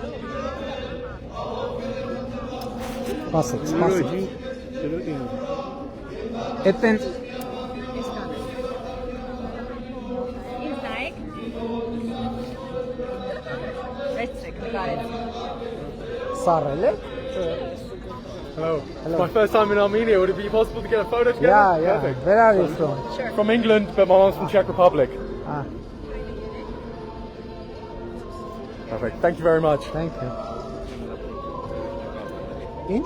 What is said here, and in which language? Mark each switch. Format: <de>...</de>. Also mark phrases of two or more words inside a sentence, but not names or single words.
<hy>Սպասեք, սպասեք։ Էտեն Ինձ նայեք։ Վերցրեք, նկարեք։ սարել է։</hy> <en>Hello. It's my first time in Armenia. Would it be possible to get a photo together? Yeah. Perfect. Where are you from? From England, but my mom's from Czech Republic. Ah, Perfect. Thank you very much. thank you.</en> <hy>Ինչ?</hy>